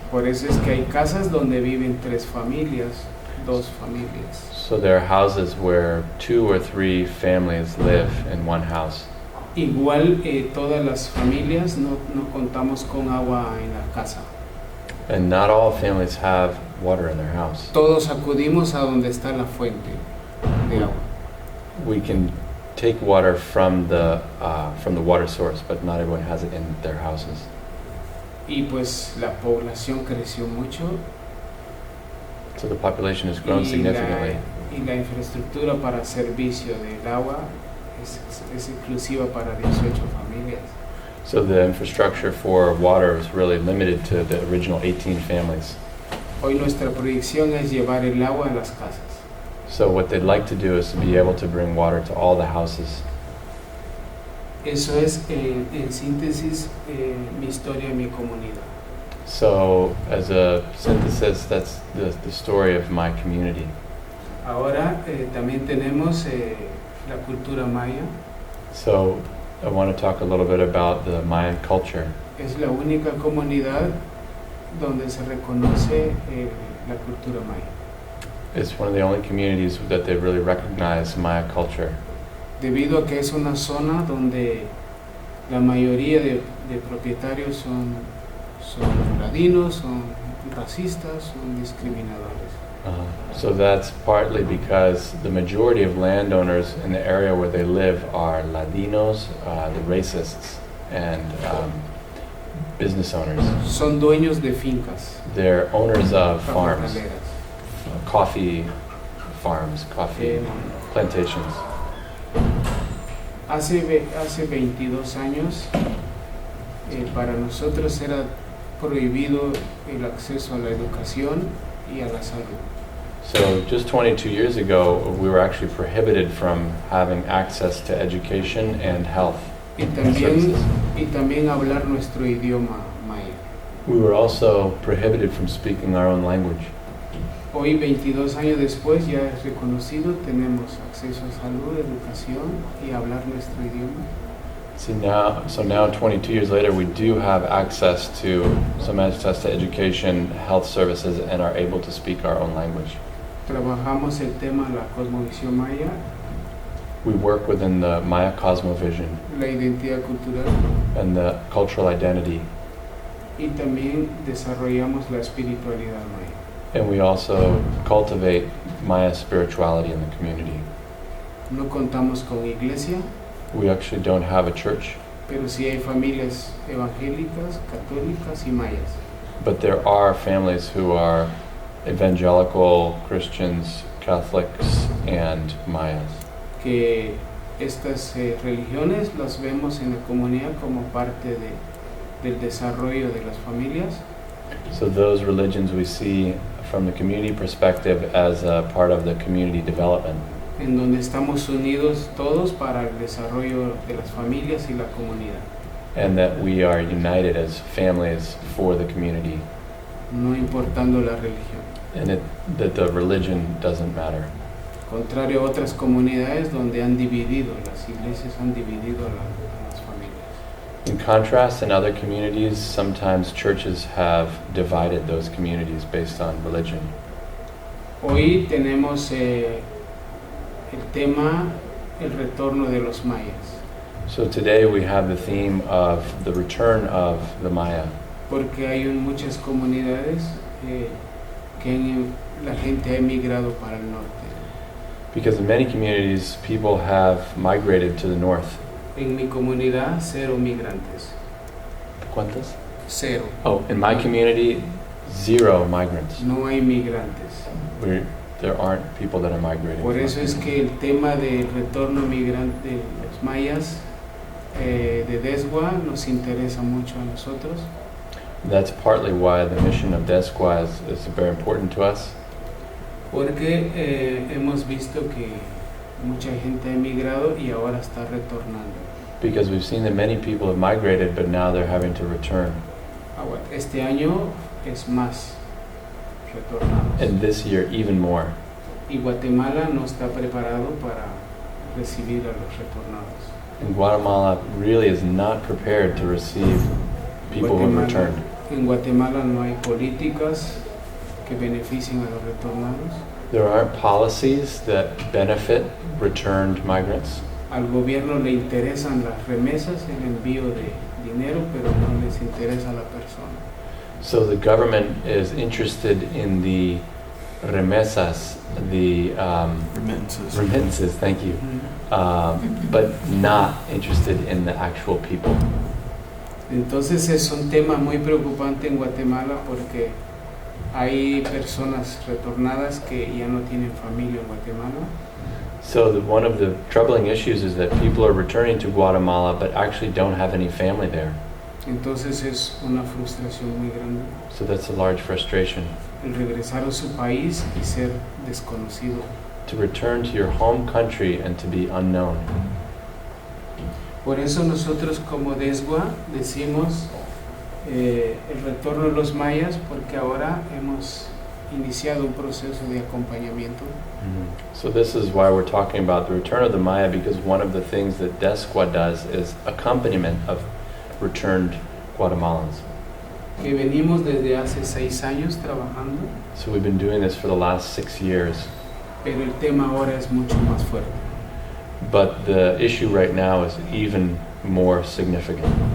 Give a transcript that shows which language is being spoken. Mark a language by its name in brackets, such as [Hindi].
[Spanish] Por eso es que hay casas donde viven 3 familias, 2 familias. [English] So there are houses where 2 or 3 families live in one house. [Spanish] Igual todas las familias no contamos con agua en la casa. [English] And not all families have water in their house. [Spanish] Todos acudimos a donde está la fuente de agua. [English] We can take water from the water source, but not everyone has it in their houses. [Spanish] Y pues la población creció mucho [English] So the population has grown [Spanish] y [English] significantly. [Spanish] la infraestructura para servicio del agua es exclusiva para 18 familias. [English] So the infrastructure for water is really limited to the original 18 families. [Spanish] Hoy nuestra proyección es llevar el agua a las casas. [English] So what they'd like to do is to be able to bring water to all the houses. [Spanish] Eso es en síntesis mi historia, mi comunidad. [English] So as a synthesis, that's the story of my community. [Spanish] Ahora también tenemos la cultura maya. [English] So I want to talk a little bit about the Mayan culture. [Spanish] Es la única comunidad donde se reconoce la cultura maya. [English] It's one of the only communities that they really recognize Maya culture, [Spanish] Debido a que es una zona donde la mayoría de propietarios son ladinos, son racistas, son discriminadores. [English] So that's partly because the majority of landowners in the area where they live are Ladinos, the racists, and business owners. [Spanish] Son dueños de fincas, [English] They're owners of farms, [Spanish] cafetaleras. [English] coffee farms, coffee plantations. [Spanish] Hace 22 años para nosotros era prohibido el acceso a la educación y a la salud. [English] So just 22 years ago, we were actually prohibited from having access to education and health [Spanish] Y [English] services. [Spanish] también hablar nuestro idioma maya. [English] We were also prohibited from speaking our own language. [Spanish] Hoy, 22 años después, ya es reconocido, tenemos acceso a salud, educación y hablar nuestro idioma. [English] So now 22 years later, we do have access to education, health services, and are able to speak our own language. [Spanish] Trabajamos el tema de la cosmovisión maya, [English] We work within the Maya cosmovision [Spanish] la identidad cultural [English] and the cultural identity, [Spanish] y también desarrollamos la espiritualidad maya. [English] and we also cultivate Maya spirituality in the community. [Spanish] No contamos con iglesia, [English] We actually don't have a church, [Spanish] pero sí hay familias evangélicas, católicas y mayas. [English] but there are families who are evangelical, Christians, Catholics, and Mayas. [Spanish] Que estas religiones las vemos en la comunidad como parte del desarrollo de las familias. [English] So those religions we see from the community perspective as a part of the community development. [Spanish] en donde estamos unidos todos para el desarrollo de las familias y la comunidad. [English] and that we are united as families for the community, [Spanish] No importando la religión. [English] and that the religion doesn't matter. [Spanish] Contrario a otras comunidades donde han dividido, las iglesias han dividido a las familias. [English] In contrast, in other communities, sometimes churches have divided those communities based on religion. [Spanish] Hoy tenemos el tema, el retorno de los mayas, [English] So today we have the theme of the return of the Maya, [Spanish] porque hay muchas comunidades que la gente ha emigrado para el norte. [English] because in many communities people have migrated to the north. [Spanish] En mi comunidad, 0 migrantes. ¿Cuántas? 0. [English] Oh, in my community, 0 migrants. [Spanish] No hay migrantes. [English] There aren't people that are migrating. [Spanish] Por eso es que el tema del retorno migrante de los mayas de DESGUA nos interesa mucho a nosotros, [English] That's partly why the mission of DESGUA is very important to us, [Spanish] porque hemos visto que mucha gente ha emigrado y ahora está retornando. [English] because we've seen that many people have migrated, but now they're having to return. [Spanish] Ahora, este año es más retornados. [English] And this year, even more. [Spanish] Y Guatemala no está preparado para recibir a los retornados. [English] And Guatemala really is not prepared to receive people who have returned. [Spanish] En Guatemala no hay políticas que beneficien a los retornados. [English] There aren't policies that benefit returned migrants. [Spanish] Al gobierno le interesan las remesas, el envío de dinero, pero no les interesa la persona. [English] So the government is interested in the remesas, the remittances, thank you, but not interested in the actual people. [Spanish] Entonces es un tema muy preocupante en Guatemala porque hay personas retornadas que ya no tienen familia en Guatemala. [English] So one of the troubling issues is that people are returning to Guatemala but actually don't have any family there. [Spanish] Entonces es una frustración muy grande [English] So that's a large frustration. [Spanish] el regresar a su país y ser desconocido. [English] To return to your home country and to be unknown. [Spanish] Por eso nosotros como DESGUA decimos el retorno de los mayas, porque ahora hemos iniciado un proceso de acompañamiento. [English] So this is why we're talking about the return of the Maya, because one of the things that DESGUA does is accompaniment of returned Guatemalans. [Spanish] Que venimos desde hace 6 años trabajando, [English] So we've been doing this for the last 6 years, [Spanish] pero el tema ahora es mucho más fuerte. [English] but the issue right now is even more significant.